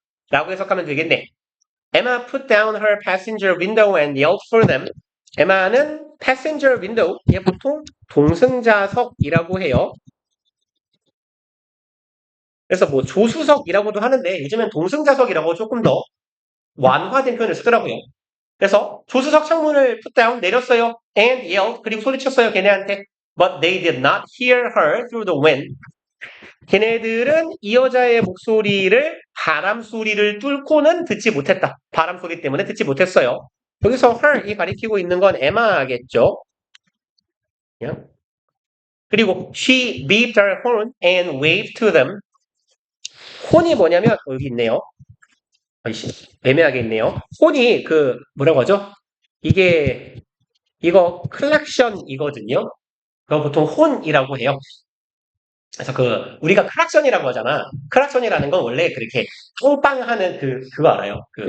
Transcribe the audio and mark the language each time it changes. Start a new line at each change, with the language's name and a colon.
Korean: 라고 해석하면 되겠네.
English: Emma put down her passenger window and yelled for them.
Korean: 에마는
English: passenger window,
Korean: 얘 보통 동승자석이라고 해요. 그래서 조수석이라고도 하는데 요즘엔 동승자석이라고 조금 더 완화된 표현을 쓰더라고요. 그래서 조수석 창문을
English: put down,
Korean: 내렸어요.
English: And yelled,
Korean: 그리고 소리쳤어요, 걔네한테.
English: But they did not hear her through the wind.
Korean: 걔네들은 이 여자의 목소리를 바람 소리를 뚫고는 듣지 못했다. 바람 소리 때문에 듣지 못했어요. 여기서 her이 가리키고 있는 건 에마겠죠.
English: 그리고 she beeped her horn and waved to them.
Korean: horn이 뭐냐면 여기 있네요. 아이씨, 애매하게 있네요. 혼이 뭐라고 하죠? 이거 클락션이거든요. 그거 보통 혼이라고 해요. 그래서 우리가 클락션이라고 하잖아. 클락션이라는 건 원래 그렇게 똥빵하는 그거 알아요?